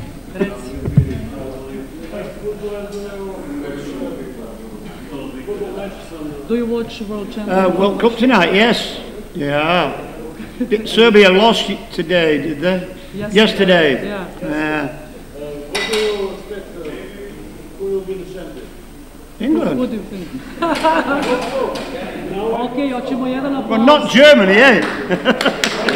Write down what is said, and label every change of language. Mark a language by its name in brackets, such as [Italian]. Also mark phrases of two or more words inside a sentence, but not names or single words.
[English] That's, do you watch World Championship? World Cup tonight, yes. Yeah. Serbia lost today, did they? Yesterday. Yeah. What do you expect? Who will be the champion? England. What do you think? [Serbian] Okay, hoćemo jedan aplauz. [English] Well, not Germany, eh?